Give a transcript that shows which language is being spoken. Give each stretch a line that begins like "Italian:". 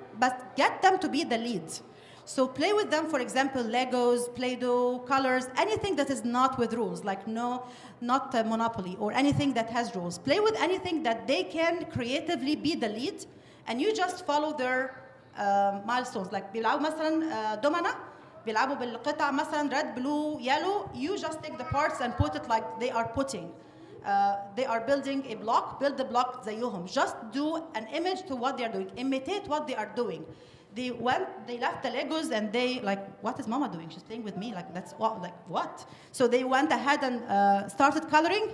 English: but get them to be the lead. So play with them, for example, Legos, Play-Doh, colors, anything that is not with rules, like not Monopoly or anything that has rules. Play with anything that they can creatively be the lead, and you just follow their milestones.
Arabic: Like بيلعبوا مثلا دومنا, بيلعبوا بالقطع مثلا
English: red, blue, yellow. You just take the parts and put it like they are putting. They are building a block, build the block زيهم. Just do an image to what they are doing. Imitate what they are doing. They left the Legos and they like, what is Mama doing? She's playing with me. Like, that's what, like, what? So they went ahead and started coloring.